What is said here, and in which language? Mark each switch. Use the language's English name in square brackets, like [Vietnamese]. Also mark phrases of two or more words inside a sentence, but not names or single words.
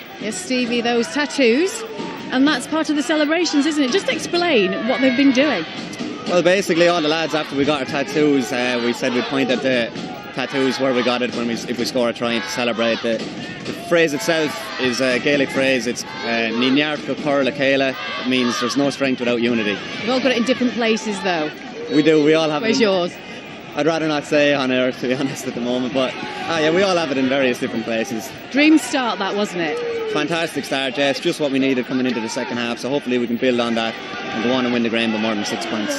[English] Yes, Stevie, those tattoos, and that's part of the celebrations, isn't it? Just explain what they've been doing. Well, basically all the lads, after we got our tattoos, we said we'd point at the tattoos where we got it if we score a try to celebrate. The phrase itself is a Gaelic phrase. [Irish] It's Ní neart go cur le chéile. [English] It means there's no strength without unity. You've all got it in different places, though. We do. We all have Where's it. yours? I'd rather not say on air, to be honest, at the moment. But yeah, we all have it in various different places. Dream start, that, wasn't it? Fantastic start, yes. Just what we needed coming into the second half. So hopefully we can build on that and go on and win the game by more than 6 points.